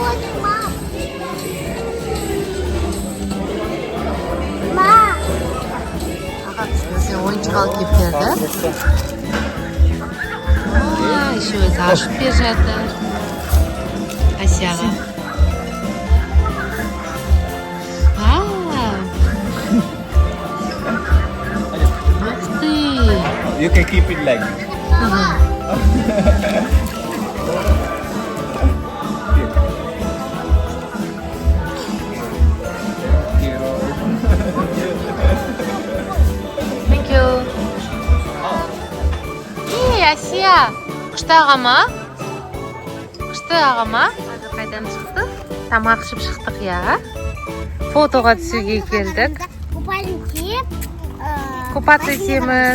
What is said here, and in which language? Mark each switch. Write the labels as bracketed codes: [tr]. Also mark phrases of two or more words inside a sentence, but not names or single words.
[kk] Аға түсінесе ойыншық алып кеп берді. Еще өзі ашып бер жатыр. Асияға. [en] You can keep it like this. Thank you. [kk] Асия, күшті аға ма? Күшті аға ма? Қайдан шықтық? Тамақ ішіп шықтық, я. Фотоға түсуге келдік. Купаться етеміз.